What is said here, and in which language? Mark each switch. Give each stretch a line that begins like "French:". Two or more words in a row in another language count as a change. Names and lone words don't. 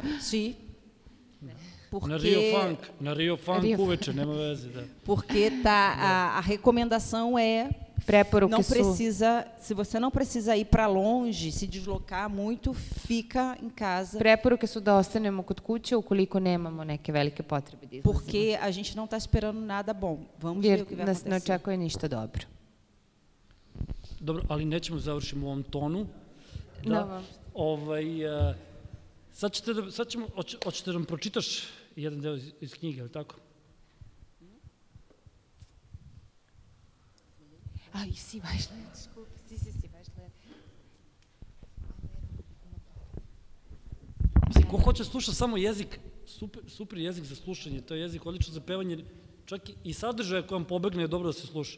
Portuguese: Sim.
Serbian: Na Rio Funk uveče, nema veze. Da.
Portuguese: Porque a recomendação é não precisa, se você não precisa ir para longe, se deslocar muito, fica em casa.
Serbian: Preporuke su da ostanemo kod kuće ukoliko nemamo neke velike potrebe da izlazimo.
Portuguese: Porque a gente não está esperando nada bom. Vamos ver o que vai acontecer.
Serbian: Jer nas ne očekuje ništa dobro. Dobro, ali nećemo završiti u ovom tonu. Da. Hoćete da nam pročitaš jedan deo iz knjige, ali tako?
Portuguese: Ai, sim, vais ler, desculpa. Sim, vais ler.
Serbian: Ko hoće sluša samo jezik, super jezik za slušanje, to je jezik odlično za pevanje, čak i sadržaja koji vam pobegne je dobro da se sluša.